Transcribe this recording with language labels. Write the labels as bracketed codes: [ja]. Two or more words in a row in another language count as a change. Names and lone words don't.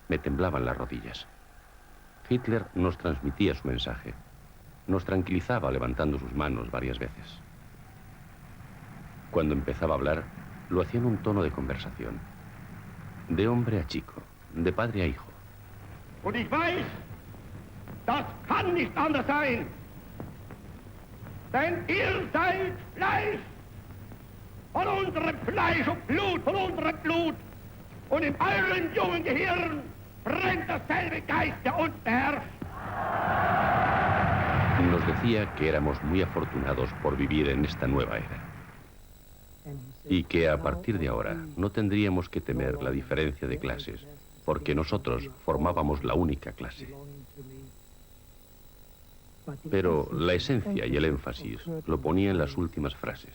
[es] Me temblaban las rodillas. Hitler nos transmitía su mensaje. Nos tranquilizaba levantando sus manos varias veces. Cuando empezaba a hablar, lo hacía en un tono de conversación. De hombre a chico, de padre a hijo. [de] Und ich weiß, das kann nicht anders sein. Denn ihr seid Fleisch. Von unserem Fleisch und Blut, von unserem Blut. Und in euren jungen Gehirn brennt dasselbe Geist, der uns beherrscht. [es] Nos decía que éramos muy afortunados por vivir en esta nueva era. Y que a partir de ahora no tendríamos que temer la diferencia de clases, porque nosotros formábamos la única clase. Pero la esencia y el énfasis lo ponía en las últimas frases.